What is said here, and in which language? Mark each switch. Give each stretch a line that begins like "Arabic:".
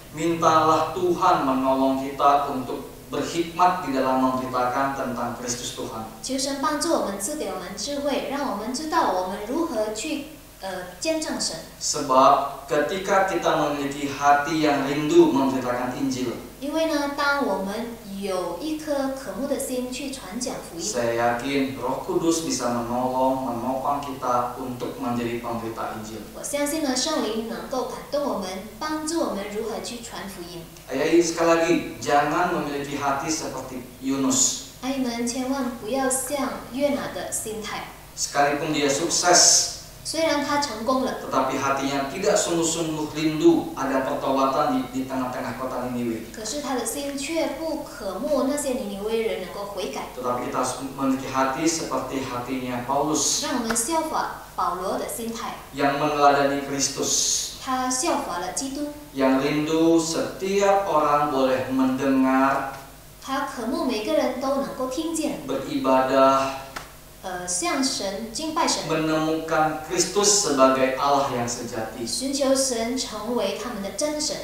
Indonesian: Mintalah Tuhan menolong kita untuk berhikmat di dalam memberitakan tentang Kristus Tuhan.
Chinese: 求神帮助我们，赐给我们智慧，让我们知道我们如何去见证神。
Indonesian: Sebab ketika kita memiliki hati yang rindu memberitakan Injil,
Chinese: 因为呢，当我们有一颗渴慕的心去传讲福音。
Indonesian: Saya yakin Roh Kudus bisa menolong, menopang kita untuk menjadi pemberita Injil.
Chinese: 我相信呢，圣灵能够感动我们，帮助我们如何去传福音。
Indonesian: Ayat sekali lagi, jangan memiliki hati seperti Yunus.
Chinese: 阿姨们千万不要像约拿的心态，
Indonesian: Sekalipun dia sukses,
Chinese: 虽然他成功了，
Indonesian: tetapi hatinya tidak sungguh-sungguh rindu ada pertobatan di tengah-tengah kota Niniwe.
Chinese: 可是他的心却不渴慕那些尼尼微人能够悔改。
Indonesian: Tetapi kita harus memiliki hati seperti hatinya Paulus
Chinese: 让我们效法保罗的心态，
Indonesian: yang meneladani Kristus,
Chinese: 他效法了基督，
Indonesian: yang rindu setiap orang boleh mendengar,
Chinese: 他渴慕每个人都能够听见，
Indonesian: beribadah,
Chinese: 向神敬拜神，
Indonesian: menemukan Kristus sebagai Allah yang sejati.
Chinese: 寻求神成为他们的真神。